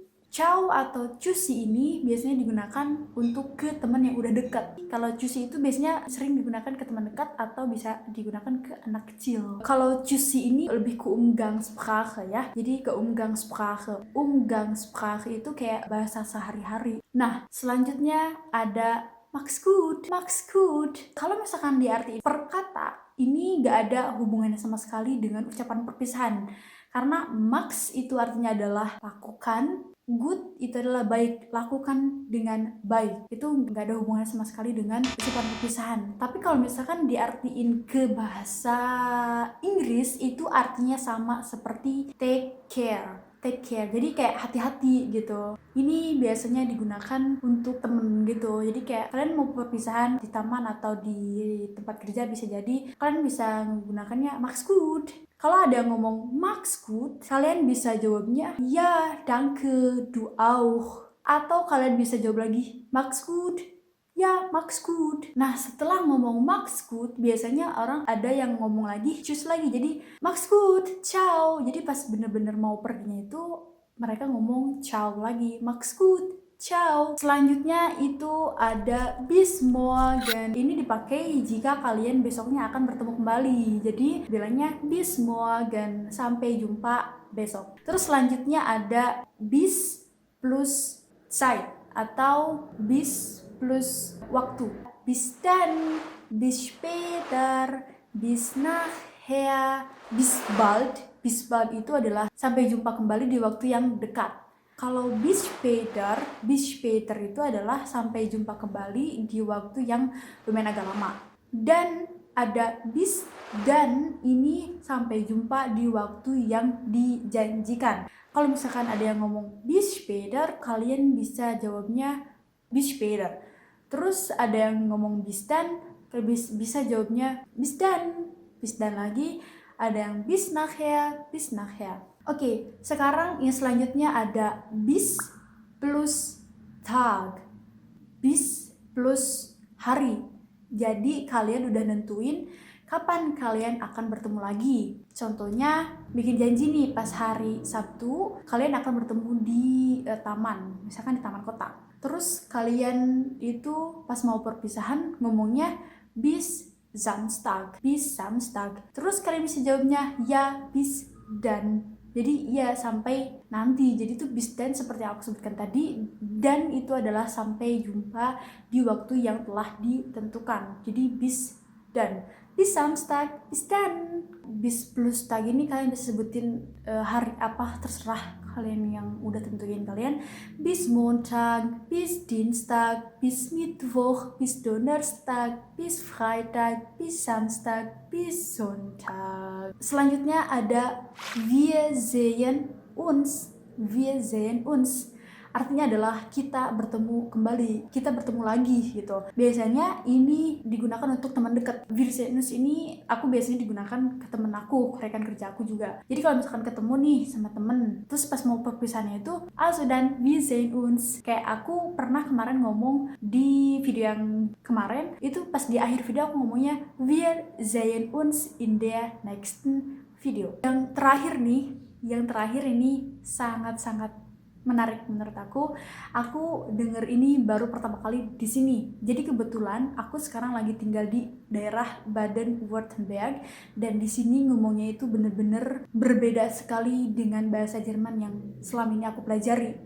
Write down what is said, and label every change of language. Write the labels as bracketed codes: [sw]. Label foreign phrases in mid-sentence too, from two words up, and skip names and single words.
[id] Ciao atau tschüssi ini biasanya digunakan untuk ke teman yang udah dekat. Kalau tschüssi itu biasanya sering digunakan ke teman dekat atau bisa digunakan ke anak kecil. Kalau tschüssi ini lebih ke Umgangssprache ya. Jadi ke Umgangssprache. Umgangssprache itu kayak bahasa sehari-hari. Nah, selanjutnya ada [de] Max gut. Max gut. [id] Kalau misalkan diartikan per kata, ini gak ada hubungannya sama sekali dengan ucapan perpisahan. Karena Max itu artinya adalah lakukan, good itu adalah baik, lakukan dengan baik. Itu nggak ada hubungannya sama sekali dengan ucapan perpisahan. Tapi kalau misalkan diartiin ke bahasa Inggris, itu artinya sama seperti [en] take care. Take care, [id] jadi kayak hati-hati gitu. Ini biasanya digunakan untuk temen gitu. Jadi kayak kalian mau perpisahan di taman atau di tempat kerja, bisa jadi kalian bisa menggunakannya [de] Max gut. [id] Kalau ada yang ngomong [de] Max gut, [id] kalian bisa jawabnya ya, [de] danke, du auch. [id] Atau kalian bisa jawab lagi [de] Max gut, [id] ya, [de] Max gut. [id] Nah, setelah ngomong [de] Max gut, [id] biasanya orang ada yang ngomong lagi tschüss lagi. [de] Jadi Max gut, ciao. [id] Jadi pas bener-bener mau perginya itu mereka ngomong ciao lagi, [de] Max gut, ciao. [id] Selanjutnya itu ada [de] bis morgen. [id] Ini dipakai jika kalian besoknya akan bertemu kembali. Jadi bilangnya [de] bis morgen, [id] sampai jumpa besok. Terus selanjutnya ada [de] bis plus Zeit [id] atau bis plus waktu. [de] Bis dann, bis später, bis nachher, bis bald. Bis bald [id] itu adalah sampai jumpa kembali di waktu yang dekat. Kalau [de] bis später [id] itu adalah sampai jumpa kembali di waktu yang lumayan agak lama. Dan ada [de] bis dan, [id] ini sampai jumpa di waktu yang dijanjikan. Kalau misalkan ada yang ngomong [de] bis später, [id] kalian bisa jawabnya [de] bis später. [id] Terus ada yang ngomong [de] bis dan, [id] bisa jawabnya [de] bis dan. Bis dan [id] lagi, ada yang [de] bis nachher, bis nachher. [id] Oke, sekarang yang selanjutnya ada [de] bis plus Tag. [id] Bis plus hari. Jadi kalian udah nentuin kapan kalian akan bertemu lagi. Contohnya bikin janji nih pas hari Sabtu kalian akan bertemu di taman, misalkan di taman kota. Terus kalian itu pas mau perpisahan ngomongnya [de] bis Samstag. [id] Terus kalian bisa jawabnya ya [de] bis dan. [id] Jadi ya sampai nanti. Jadi itu [de] bis dan [id] seperti yang aku sebutkan tadi, dan itu adalah sampai jumpa di waktu yang telah ditentukan. [de] Jadi bis dan. Bis Samstag, bis dan. Bis plus tag [id] ini kalian bisa sebutin hari apa terserah kalian yang udah tentuin kalian. [de] Bis Montag, bis Dienstag, bis Mittwoch, bis Donnerstag, bis Freitag, bis Samstag, bis Sonntag. [id] Selanjutnya ada [de] wir sehen uns. Wir sehen uns. [id] Artinya adalah kita bertemu kembali, kita bertemu lagi gitu. Biasanya ini digunakan untuk teman dekat. [de] Wir sehen uns [id] ini aku biasanya digunakan ke temen aku, rekan kerja aku juga. Jadi kalau misalkan ketemu nih sama temen, terus pas mau perpisahannya itu, [de] also dan wir sehen uns. [id] Kayak aku pernah kemarin ngomong di video yang kemarin, itu pas di akhir video aku ngomongnya [de] wir sehen uns in der nächsten video. [id] Yang terakhir ini sangat-sangat menarik menurut aku. Aku denger ini baru pertama kali di sini. Jadi kebetulan aku sekarang lagi tinggal di daerah Baden-Württemberg, dan di sini ngomongnya itu bener-bener berbeda sekali dengan bahasa Jerman yang selama ini aku pelajari.